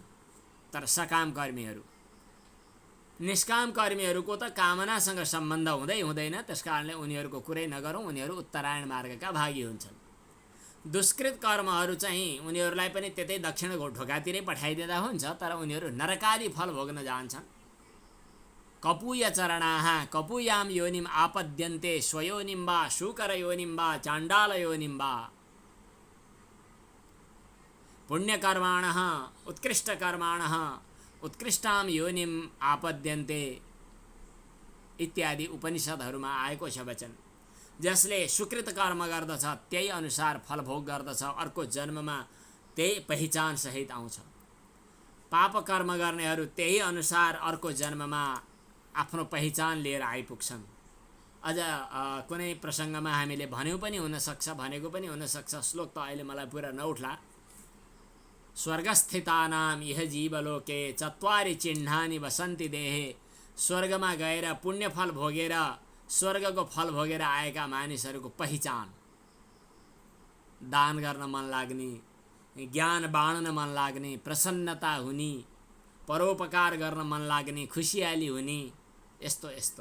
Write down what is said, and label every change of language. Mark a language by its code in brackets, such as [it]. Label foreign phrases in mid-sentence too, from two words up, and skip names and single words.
[ne] तर सकाम कर्मीहरू, निष्काम कर्मीहरूको त कामनासँग सम्बन्ध हुँदैन, त्यसकारणले उनीहरूको कुरै नगरौँ, उनीहरू उत्तरायण मार्गका भागी हुन्छन्। दुष्कृत कर्महरू चाहिँ उनीहरूलाई पनि त्यतै दक्षिण ढोकातिरै पठाइदिँदा हुन्छ, तर उनीहरू नरकादि फल भोग्न जान्छन्। [sa] कपूय चरणाः कपूयाम योनिम आपद्यन्ते स्वयोनिम वा शूकर योनिम वा चाण्डाल योनिम वा। पुण्यकर्माणः उत्कृष्टकर्माणः उत्कृष्टाम योनिम आपद्यन्ते [ne] इत्यादि उपनिषदहरूमा आएको छ वचन। जसले सुकृत कर्म गर्दछ त्यही अनुसार फल भोग गर्दछ, अर्को जन्ममा त्यही पहिचान सहित आउँछ। पाप कर्म गर्नेहरू त्यही अनुसार अर्को जन्ममा आफ्नो पहिचान लिएर आइपुग्छन्। अझ कुनै प्रसङ्गमा हामीले भन्यौँ पनि हुनसक्छ, भनेको पनि हुनसक्छ, श्लोक त अहिले मलाई पुरा नउठ्ला। [sa] स्वर्गस्थितानाम इह जीवलोके चत्वारि चिह्नानि वसन्ति देहे। [ne] स्वर्गमा गएर पुण्यफल भोगेर, स्वर्गको फल भोगेर आएका मानिसहरूको पहिचान, दान गर्न मन लाग्ने, ज्ञान बाँड्न मन लाग्ने, प्रसन्नता हुने, परोपकार गर्न मन लाग्ने, खुसियाली हुने, यस्तो यस्तो।